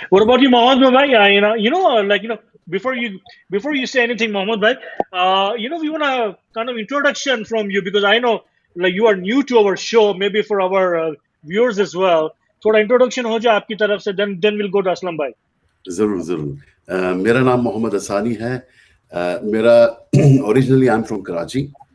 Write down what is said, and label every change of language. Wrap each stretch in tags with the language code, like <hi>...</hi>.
<en>What about you, Mohammed bhai? Before you say anything, Mohammed bhai, we want a kind of introduction from you, because I know you are new to our show, maybe for our viewers as well.</en> <hi>थोड़ा introduction हो जाए आपकी तरफ से,</hi> <en>then we'll go to Aslam bhai.</en> <hi>जरूर. मेरा नाम मोहम्मद असानी है. मेरा</hi> <en>originally I'm from Karachi.</en>